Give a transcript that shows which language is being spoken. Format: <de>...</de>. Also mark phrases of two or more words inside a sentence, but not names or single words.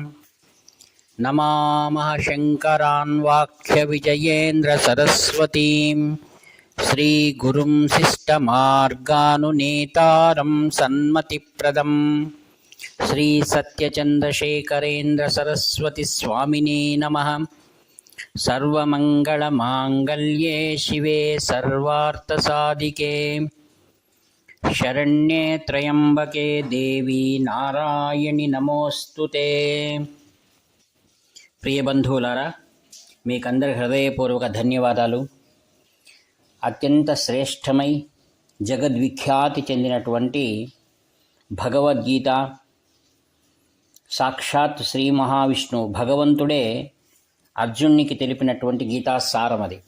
<sa>नमामः शङ्करान् वाक्यविजयेन्द्रसरस्वतीं श्रीगुरुं शिष्टमार्गानुनेतारं सन्मतिप्रदं श्रीसत्यचन्द्रशेखरेन्द्रसरस्वतीस्वामिने नमः। सर्वमङ्गलमाङ्गल्ये शिवे सर्वार्थसाधिके शरण्ये त्र्यम्बके देवी नारायणि नमोऽस्तुते।</sa> <te>ప్రియ బంధువులారా, మీకందరి హృదయపూర్వక ధన్యవాదాలు. అత్యంత శ్రేష్టమై జగద్విఖ్యాతి చెందినటువంటి భగవద్గీత సాక్షాత్ శ్రీ మహావిష్ణువు భగవంతుడే అర్జునునికి తెలిపినటువంటి గీతాసారం అది.</te>